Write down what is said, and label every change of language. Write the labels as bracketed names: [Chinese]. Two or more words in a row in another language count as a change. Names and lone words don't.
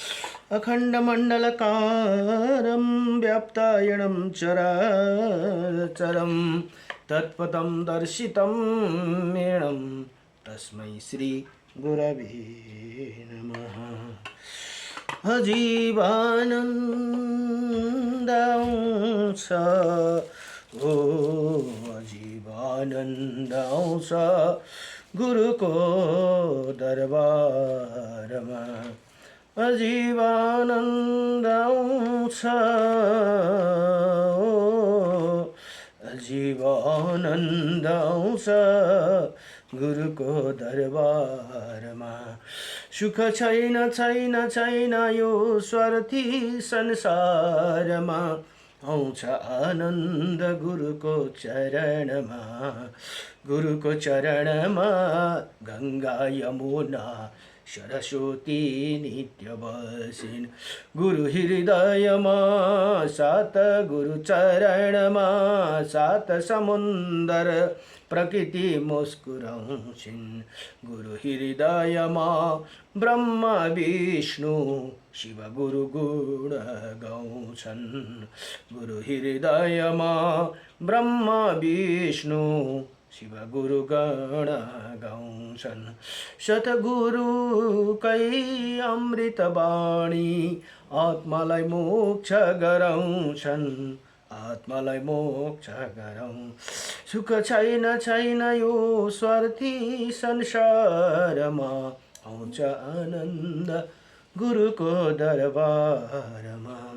[Sanskrit] अखण्डमण्डलकारं व्याप्तायनं चराचरं तत्पदं दर्शितं येनं तस्मै श्री गुरवे नमः। [Nepali] अजीवानंदांश ओ अजीवानंदांश [Hindi] गुरु को दरबार में [Nepali] अजीवानंदांश अजीवानंदांश गुरुको दरबारमा। सुख छैन छैन छैन यो स्वार्थी संसारमा, आउँछ आनन्द गुरुको चरणमा। गुरुको चरणमा गङ्गा यमुना सरस्वती नित्य बसिन्। गुरु हृदयमा सात गुरु चरणमा सात समुन्दर प्रकृति मुस्कुराउँछिन्। गुरु हृदयमा ब्रह्मा विष्णु शिव गुरु गुण गाउँछन्। गुरु हृदयमा ब्रह्मा विष्णु शिव गुरु गण गाउँछन्। सतगुरुकै अमृत बाणी आत्मालाई मोक्ष गराउँछन्। आत्मालाई मोक्ष गराउँ। सुख छैन छैन यो स्वार्थी संसारमा, आउँछ आनन्द गुरुको दरबारमा।